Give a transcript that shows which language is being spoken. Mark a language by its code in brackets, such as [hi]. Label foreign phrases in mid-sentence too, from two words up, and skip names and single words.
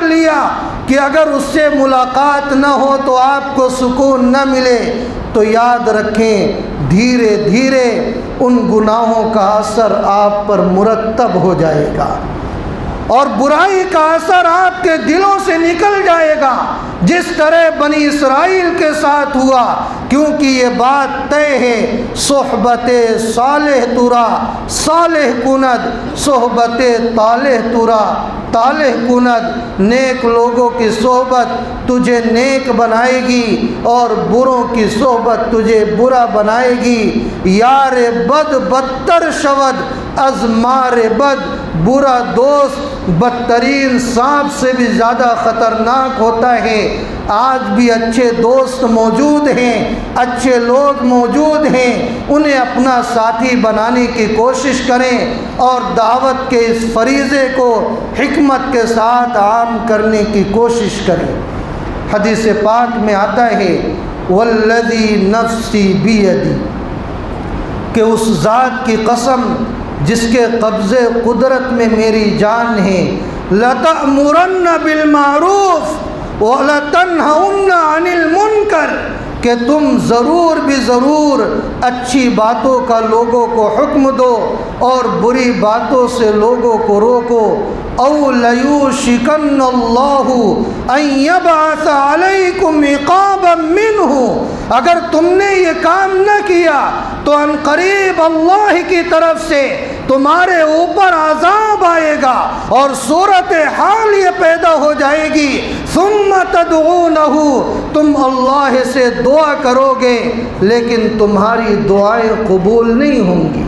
[ur] لیا کہ اگر اس سے ملاقات نہ ہو تو آپ کو سکون نہ ملے، تو یاد رکھیں دھیرے دھیرے ان گناہوں کا اثر آپ پر مرتب ہو جائے گا اور برائی کا اثر آپ کے دلوں سے نکل جائے گا، جس طرح بنی اسرائیل کے ساتھ ہوا، کیونکہ یہ بات طے ہے [fa] صحبت صالح ترا صالح کند، صحبت طالح ترا طالح کند، [ur] نیک لوگوں کی صحبت تجھے نیک بنائے گی اور بروں کی صحبت تجھے برا بنائے گی۔ [fa] یار بد بدتر شود از مار بد، [ur] برا دوست بدترین سانپ سے بھی زیادہ خطرناک ہوتا ہے۔ آج بھی اچھے دوست موجود ہیں، اچھے لوگ موجود ہیں، انہیں اپنا ساتھی بنانے کی کوشش کریں اور دعوت کے اس فریضے کو حکمت کے ساتھ عام کرنے کی کوشش کریں۔ حدیث پاک میں آتا ہے [ar] والذی نفسی بیدی، [ur] کہ اس ذات کی قسم جس کے قبضے قدرت میں میری جان ہے، [ar] لَتَأْمُرَنَّ بِالْمَعْرُوفِ وَلَتَنْهَوْنَ عَنِ الْمُنْكَرِ، [ur] کہ تم ضرور بھی ضرور اچھی باتوں کا لوگوں کو حکم دو اور بری باتوں سے لوگوں کو روکو۔ [ar] او لیوشکن اللہ ان یبعث علیکم عقابا منہ، [ur] اگر تم نے یہ کام نہ کیا تو ان قریب اللہ کی طرف سے تمہارے اوپر عذاب آئے گا اور صورت حال یہ پیدا ہو جائے گی [ar] ثم تدعونہ، [ur] تم اللہ سے دعا کرو گے لیکن تمہاری دعائیں قبول نہیں ہوں گی۔